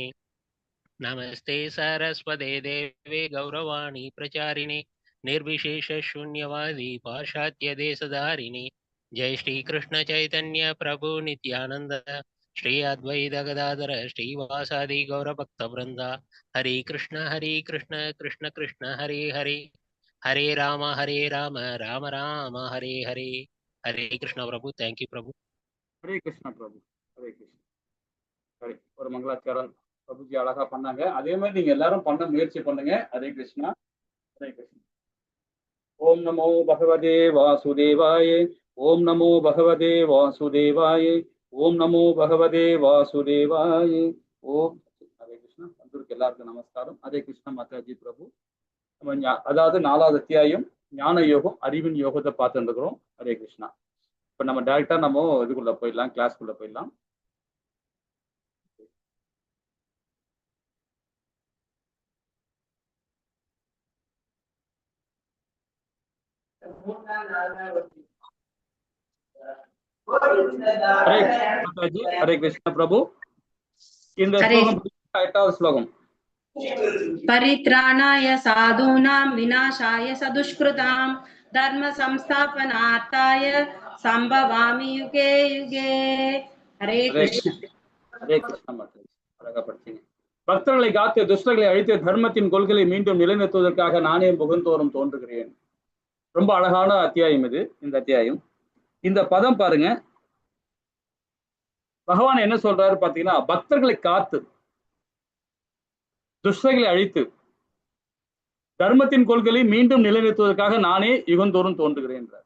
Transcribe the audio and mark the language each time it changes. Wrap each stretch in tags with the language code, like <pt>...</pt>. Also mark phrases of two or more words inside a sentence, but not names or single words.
<sa>नमस्ते सरस्वते देवे गौरवाणी प्रचारिणे निर्विशेष शून्यवादी पाश्चात्य देशधारिणे। जय श्री कृष्ण चैतन्य प्रभु नित्यानंद श्री अद्वैत गदाधर श्रीवासादि गौरभक्त वृंदा। हरे कृष्ण कृष्ण कृष्ण हरे हरे, हरे राम राम राम हरे हरे। हरे कृष्ण प्रभु,</sa> <en>thank you प्रभु।</en> <sa>हरे कृष्ण प्रभु, हरे कृष्ण।</sa> <ta>சரி, ஒரு மங்களாச்சாரம் பிரபுஜி அழகா பண்ணாங்க. அதே மாதிரி நீங்க எல்லாரும் பண்ண முயற்சி பண்ணுங்க.</ta> <sa>हरे कृष्ण, हरे कृष्ण. ॐ नमो भगवते वासुदेवाय, ॐ नमो भगवते वासुदेवाय, ॐ नमो भगवते वासुदेवाय. ॐ हरे कृष्ण.</sa> <ta>வந்திருக்கு எல்லாருக்கும் நமஸ்காரம்.</ta> <sa>हरे कृष्ण</sa> <ta>மாதாஜி பிரபு. நம்ம அதாவது 4வது அத்தியாயம் ஞான யோகம், அறிவின் யோகத்தை பார்த்துட்டு இருக்கிறோம்.</ta> <sa>हरे कृष्ण.</sa> <ta>இப்ப நம்ம டைரக்டா நம்ம இதுக்குள்ள போயிடலாம், கிளாஸ்க்குள்ள போயிடலாம்.</ta> <sa>हरे कृष्ण प्रभु।</sa> <ta>இந்த ஸ்லோகம் 8வது ஸ்லோகம்.</ta> <sa>परित्राणाय साधूनां विनाशाय सदुष्कृतां धर्म संस्थापनार्थाय संभवामि युगे युगे। हरे कृष्ण। हरे कृष्ण माता,</sa> <ta>அழகா படிச்சீங்க. பக்தர்களை காத்து துஷ்டர்களை அழித்து தர்மத்தின் கொள்கையை மீண்டும் நிலைநிறுத்துவதற்காக நானே முகந்தோறும் தோன்றுகிறேன். ரொம்ப அழகான அத்தியாயம் இது. இந்த அத்தியாயம், இந்த பதம் பாருங்க, பகவான் என்ன சொல்றாரு பாத்தீங்கன்னா, பக்தர்களை காத்து துஷ்டர்களை அழித்து தர்மத்தின் கொள்கையை மீண்டும் நிலைநிறுத்துவதற்காக நானே யுகந்தோறும் தோன்றுகிறேன்.</ta>